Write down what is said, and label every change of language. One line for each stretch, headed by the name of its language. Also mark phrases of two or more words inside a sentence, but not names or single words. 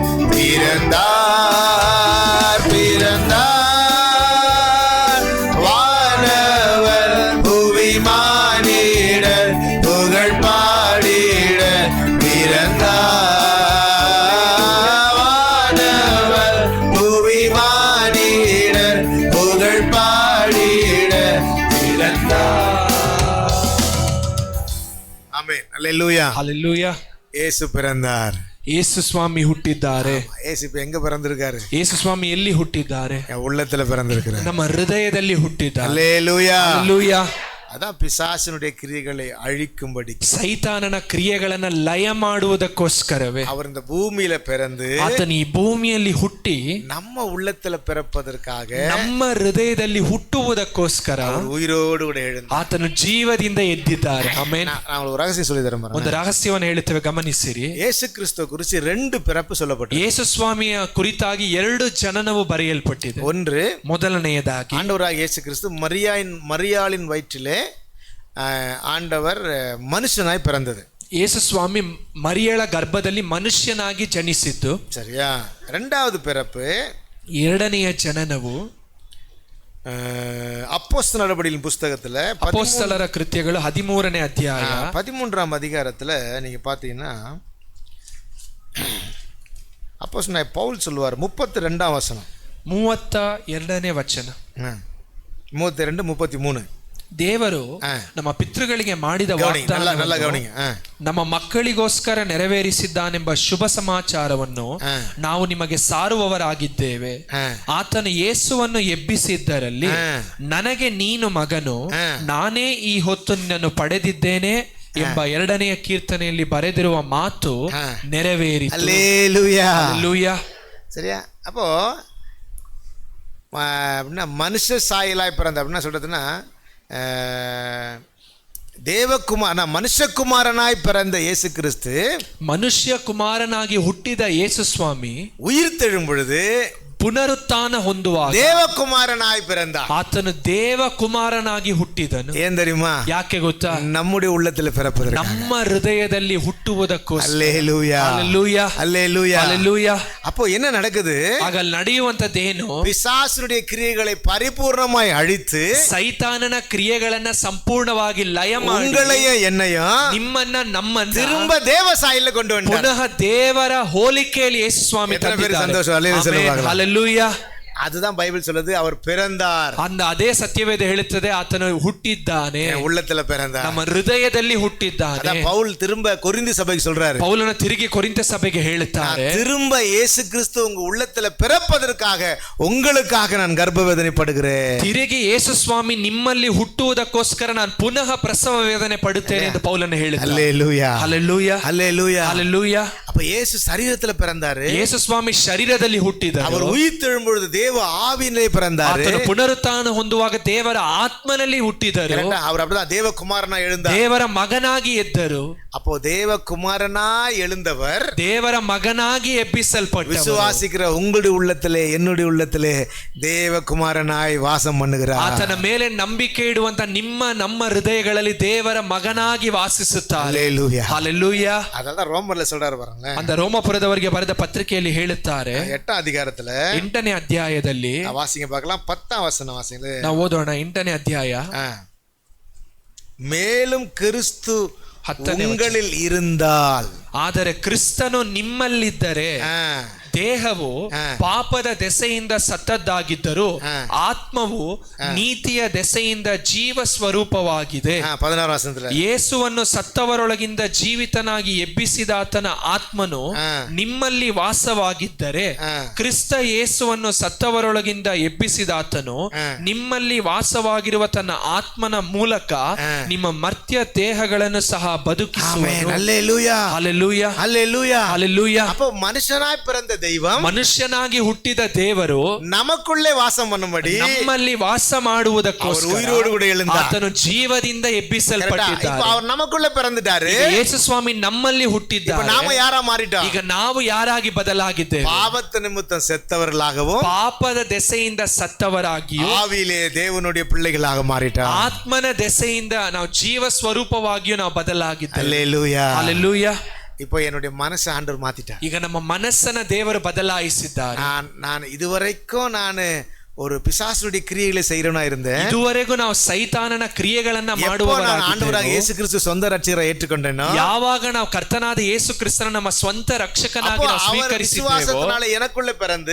Tamil: பிறந்தார், பிறந்தார், வானவர் புவிமானிடர் புகழ் பாடிட பிறந்தார். வானவர் புவிமானிடர் புகழ் பாடிட பிறந்தார். ஆமென், அல்லேலூயா. ஹல்லேலூயா. இயேசு பிறந்தார்.
Kannada: ಯೇಸು ಸ್ವಾಮಿ ಹುಟ್ಟಿದ್ದಾರೆ.
Tamil: இயேசு இப்ப எங்க பிறந்திருக்காரு?
Kannada: ಯೇಸು ಸ್ವಾಮಿ ಎಲ್ಲಿ ಹುಟ್ಟಿದ್ದಾರೆ?
Tamil: என் உள்ளத்துல பிறந்திருக்கிறார்.
Kannada: ನಮ್ಮ ಹೃದಯದಲ್ಲಿ ಹುಟ್ಟಿದ್ದಾರೆ.
Tamil: அல்லேலூயா,
Kannada: ಹಲ್ಲೆಲೂಯಾ.
Tamil: அதான் பிசாசினுடைய கிரியைகளை அழிக்கும்படி
Kannada: ಸೈತಾನನ ಕ್ರಿಯೆಗಳನ್ನ ಲಯ ಮಾಡುವುದಕ್ಕೋಸ್ಕರವೇ
Tamil: அவர் இந்த பூமியில பிறந்து
Kannada: ಆತನು ಈ ಭೂಮಿಯಲ್ಲಿ ಹುಟ್ಟಿ
Tamil: நம்ம உள்ளத்துல பிறப்பதற்காக
Kannada: ನಮ್ಮ ಹೃದಯದಲ್ಲಿ ಹುಟ್ಟುವುದಕ್ಕೋಸ್ಕರ
Tamil: அவர் ಉಯಿರೋடு கூட எழுந்தார்.
Kannada: ಆತನು ಜೀವದಿಂದ ಎದ್ದಿದ್ದಾರೆ. ಆಮೆನ್.
Tamil: நான் ஒரு ரகசியம் சொல்லி தரேன்.
Kannada: ಒಂದು ರಹಸ್ಯವನ್ನು ಹೇಳುತ್ತೇವೆ, ಗಮನಿಸಿರಿ.
Tamil: ಯೇಸು ಕ್ರಿಸ್ತ குறித்து 2 பிறப்பு சொல்லப்பட்டது.
Kannada: ಯೇಸು ಸ್ವಾಮಿಯ ಕುರಿತಾಗಿ 2 ಜನನವು ಬರೆಯಲ್ಪಟ್ಟಿದೆ.
Tamil: ஒன்று,
Kannada: ಮೊದಲನೆಯದಾಗಿ
Tamil: ஆண்டவராகிய இயேசு கிறிஸ்து மரியாளின் வயிற்றிலே ஆண்டவர் மனுஷனாய் பிறந்தது.
Kannada: ಯೇಸು ಸ್ವಾಮಿ ಮರಿಯಳ ಗರ್ಭದಲ್ಲಿ ಮನುಷ್ಯನಾಗಿ ಜನಿಸಿದ್ದು.
Tamil: சரியா? இரண்டாவது பிறப்பு,
Kannada: ಎರಡನೆಯ ಜನನವು
Tamil: அப்போஸ்தலர் நடபடிகளின் புஸ்தகத்துல
Kannada: ಅಪೊಸ್ತಲರ ಕೃತ್ಯಗಳು 13ನೇ ಅಧ್ಯಾಯ
Tamil: 13ஆம் அதிகாரத்துல நீங்க பாத்தீங்கன்னா அப்போஸ்தலனாகிய பவுல் சொல்லுவார் 32ஆம் வசனம்,
Kannada: 32ನೇ ವಚನ, 32, 33. ದೇವರು ನಮ್ಮ ಪಿತೃಗಳಿಗೆ ಮಾಡಿದ ವಾಗ್ದಾನವನ್ನು ನಮ್ಮ ಮಕ್ಕಳಿಗೋಸ್ಕರ ನೆರವೇರಿಸಿದ್ದಾನೆಂಬ ಶುಭ ಸಮಾಚಾರವನ್ನು ನಾವು ನಿಮಗೆ ಸಾರುವವರಾಗಿದ್ದೇವೆ. ಆತನು ಯೇಸುವನ್ನು ಎಬ್ಬಿಸಿದ್ದರಲ್ಲಿ ನನಗೆ ನೀನು ಮಗನು, ನಾನೇ ಈ ಹೊತ್ತು ನಿನ್ನನ್ನು ಪಡೆದಿದ್ದೇನೆ ಎಂಬ 2ನೇ ಕೀರ್ತನೆಯಲ್ಲಿ ಬರೆದಿರುವ ಮಾತು ನೆರವೇರಿತು.
Tamil: அல்லேலூயா. சரியா? அப்போ அப்படின்னா மனுஷ சாயலாய் பிறந்த அப்படின்னா சொல்றதுன்னா மனுஷகுமாரனாய் பிறந்த இயேசு கிறிஸ்து
Kannada: ಮನುಷ್ಯ ಕುಮಾರನಾಗಿ ಹುಟ್ಟಿದ ಯೇಸು ಸ್ವಾಮಿ
Tamil: உயிர் தெழும் பொழுது
Kannada: ಪುನರುತ್ಥಾನ ಹೊಂದುವಾಗ
Tamil: தேவகுமாரனாய் பிறந்தார்.
Kannada: ಆತನು ದೇವ ಕುಮಾರನಾಗಿ ಹುಟ್ಟಿದನು.
Tamil: ஏன் தெரியுமா?
Kannada: ಯಾಕೆ ಗೊತ್ತಾ?
Tamil: நம்முடைய உள்ளத்தில் பிறப்பதற்கு,
Kannada: ನಮ್ಮ ಹೃದಯದಲ್ಲಿ ಹುಟ್ಟುವುದಕ್ಕೋಸ್ಕರ.
Tamil: அல்லேலூயா, அல்லேலூயா, அல்லேலூயா, அல்லேலூயா. அப்போ என்ன நடக்குது?
Kannada: ಆಗ ನಡೆಯುವಂತದ್ದೇನು?
Tamil: பிசாசுடைய கிரியைகளை பரிபூர்ணமாய் அழித்து
Kannada: ಸೈತಾನನ ಕ್ರಿಯೆಗಳನ್ನ ಸಂಪೂರ್ಣವಾಗಿ ಲಯ ಮಾಡಿ
Tamil: உங்களையும் என்னையும்
Kannada: ನಿಮ್ಮನ್ನ ನಮ್ಮನ್ನ
Tamil: திரும்ப தேவ சாயல்ல கொண்டு வந்தார்.
Kannada: ಪುನಃ ದೇವರ ಹೋಲಿಕೆಯಲ್ಲಿ ಯೇಸು ಸ್ವಾಮಿ ತಂದಿದ್ದಾರೆ. ಸಂತೋಷ. ಹಲ್ಲೆಲೂಯಾ.
Tamil: அதுதான் பைபிள் சொல்லுது, அவர் பிறந்தார். அந்த அதே
Kannada: ಸತ್ಯವೇದ ಹೇಳುತ್ತದೆ, ಆತನು ಹುಟ್ಟಿದ್ದಾನೆ,
Tamil: உள்ளத்துல பிறந்தார்,
Kannada: ನಮ್ಮ ಹೃದಯದಲ್ಲಿ ಹುಟ್ಟಿದ್ದಾನೆ.
Tamil: அதான் பவுல் திரும்ப கொரிந்தி சபைக்கு சொல்றாரு.
Kannada: ಪೌಲನ ತಿರುಗಿ ಕೊರಿಂಥ ಸಭೆಗೆ ಹೇಳುತ್ತಾರೆ,
Tamil: திரும்ப இயேசு கிறிஸ்து உங்க உள்ளத்துல பிறப்பதற்காக உங்களுக்காக நான் கர்ப்பவேதனை படுகிறேன்.
Kannada: ತಿರುಗಿ ಯೇಸು ಸ್ವಾಮಿ ನಿಮ್ಮಲ್ಲಿ ಹುಟ್ಟುವುದಕ್ಕೋಸ್ಕರ ನಾನು ಪುನಃ ಪ್ರಸವ ವೇದನೆ ಪಡುತ್ತೇನೆ ಎಂದು ಪೌಲನ ಹೇಳುತ್ತಾರೆ.
Tamil: அல்லேலூயா,
Kannada: ಹಲ್ಲೆಲೂಯಾ,
Tamil: அல்லேலூயா,
Kannada: ಹಲ್ಲೆಲೂಯಾ.
Tamil: அப்ப இயேசு சரீரத்துல பிறந்தாரு.
Kannada: ಯೇಸು ಸ್ವಾಮಿ ಶರೀರದಲ್ಲಿ ಹುಟ್ಟಿದರು.
Tamil: அவர் உயிர் தெழும் பொழுது தேவ ஆவியிலே பிறந்தார்.
Kannada: ಆತನು ಪುನರುತ್ಥಾನ ಹೊಂದುವಾಗ ದೇವರ ಆತ್ಮನಲ್ಲಿ ಹುಟ್ಟಿದರು.
Tamil: அவர் அப்படிதான் தேவகுமாரனா எழுந்தார்,
Kannada: ದೇವರ ಮಗನಾಗಿ ಎದ್ದರು.
Tamil: அப்போ தேவகுமாரனா எழுந்தவர்
Kannada: ದೇವರ ಮಗನಾಗಿ ಎಬ್ಬಿಸಲ್ಪಟ್ಟರು.
Tamil: விசுவாசிக்கிற உங்களுடைய உள்ளத்திலே என்னுடைய உள்ளத்திலே தேவகுமாரனாய் வாசம் பண்ணுகிறார்.
Kannada: ಆತನ ಮೇಲೆ ನಂಬಿಕೆ ಇಡುವಂತ ನಮ್ಮ ಹೃದಯಗಳಲ್ಲಿ ದೇವರ ಮಗನಾಗಿ ವಾಸಿಸುತ್ತಾರೆ.
Tamil: அல்லேலூயா,
Kannada: ಹಲ್ಲೆಲೂಯಾ.
Tamil: அதனால ரோமர்ல சொல்றாரு பாருங்க,
Kannada: அந்த ರೋಮಪುರದವರಿಗೆ ಬರೆದ ಪತ್ರಿಕೆಯಲ್ಲಿ ಹೇಳುತ್ತಾರೆ,
Tamil: 8ஆம் அதிகாரத்துல
Kannada: 8ನೇ ಅಧ್ಯಾಯದಲ್ಲಿ
Tamil: வாசிங்க பார்க்கலாம், 10ஆம் வசனம் வாசிங்க.
Kannada: ನಾವು ಓದೋಣ. 8ನೇ ಅಧ್ಯಾಯ.
Tamil: மேலும் கிறிஸ்து உங்களில் இருந்தால்,
Kannada: ಆದರೆ ಕ್ರಿಸ್ತನು ನಿಮ್ಮಲ್ಲಿದ್ದರೆ ದೇಹವು ಪಾಪದ ದೆಸೆಯಿಂದ ಸತ್ತದ್ದಾಗಿದ್ದರೂ ಆತ್ಮವು ನೀತಿಯ ದೆಸೆಯಿಂದ ಜೀವ ಸ್ವರೂಪವಾಗಿದೆ. 16ನೇ ವಚನದಲ್ಲಿ ಯೇಸುವನ್ನು ಸತ್ತವರೊಳಗಿಂದ ಜೀವಿತನಾಗಿ ಎಬ್ಬಿಸಿದಾತನ ಆತ್ಮನು ನಿಮ್ಮಲ್ಲಿ ವಾಸವಾಗಿದ್ದರೆ, ಕ್ರಿಸ್ತ ಯೇಸುವನ್ನು ಸತ್ತವರೊಳಗಿಂದ ಎಬ್ಬಿಸಿದಾತನು ನಿಮ್ಮಲ್ಲಿ ವಾಸವಾಗಿರುವ ತನ್ನ ಆತ್ಮನ ಮೂಲಕ ನಿಮ್ಮ ಮರ್ತ್ಯ ದೇಹಗಳನ್ನು ಸಹ ಬದುಕಿಸುವನು.
Tamil: அல்லேலூயா,
Kannada: ಹಲ್ಲೆಲೂಯಾ,
Tamil: அல்லேலூயா,
Kannada: ಹಲ್ಲೆಲೂಯಾ.
Tamil: அப்போ மனுஷனாய் பிறந்த தெய்வம்,
Kannada: ಮನುಷ್ಯನಾಗಿ ಹುಟ್ಟಿದ ದೇವರು
Tamil: நமக்குள்ளே வாசம் பண்ணும்படி
Kannada: ನಮ್ಮಲ್ಲಿ ವಾಸ ಮಾಡುವುದಕ್ಕೋಸ್ಕರ
Tamil: உயிரோடு கூட எழுந்தார்.
Kannada: ಆತನು ಜೀವದಿಂದ ಎಬ್ಬಿಸಲ್ಪಟ್ಟಿದ್ದಾನೆ.
Tamil: அவர் நமக்குள்ள பிறந்துட்டாரு.
Kannada: ಯೇಸು ಸ್ವಾಮಿ ನಮ್ಮಲ್ಲಿ ಹುಟ್ಟಿದ್ದಾರೆ.
Tamil: நாம யாரா மாறிட்டோம்?
Kannada: ಈಗ ನಾವು ಯಾರಾಗಿ ಬದಲಾಗಿದ್ದೇವೆ?
Tamil: பாவத்து நிமித்தம் செத்தவர்களாகவும்
Kannada: ಪಾಪದ ದೆಸೆಯಿಂದ ಸತ್ತವರಾಗಿಯೂ
Tamil: ஆவியிலே தேவனுடைய பிள்ளைகளாக மாறிட்டோம்.
Kannada: ಆತ್ಮನ ದೆಸೆಯಿಂದ ನಾವು ಜೀವ ಸ್ವರೂಪವಾಗಿಯೂ ನಾವು ಬದಲಾಗಿದ್ದೇವೆ.
Tamil: அல்லேலூயா,
Kannada: ಹಲ್ಲೆಲೂಯಾ.
Tamil: இப்போ என்னுடைய மனசை ஆண்டவர் மாத்திட்டார்.
Kannada: ಈಗ ನಮ್ಮ ಮನಸ್ಸನ್ನ ದೇವರು ಬದಲಾಯಿಸಿದ್ದಾರೆ.
Tamil: நான் இதுவரைக்கும் ஒரு பிசாசுடைய கிரியைகளை செய்யறவனா இருந்தேன்.
Kannada: ಇದುವರೆಗೂ ನಾವು ಸೈತಾನನ ಕ್ರಿಯೆಗಳನ್ನ ಮಾಡುವವರಾಗಿದ್ದೇವೆ.
Tamil: ஆண்டவராக இயேசು கிறிஸ்து சொந்த ரட்சகரை ஏற்றுக்கொண்டேனோ,
Kannada: ಯಾವಾಗ ನಾವು ಕರ್ತನಾದ ಯೇಸು ಕ್ರಿಸ್ತನ ನಮ್ಮ ಸ್ವಂತ ರಕ್ಷಕನಾಗಿ ನಾವು ಸ್ವೀಕರಿಸಿದ್ದೇವೋ,
Tamil: விசுவாசத்தினால எனக்குள்ள பிறந்து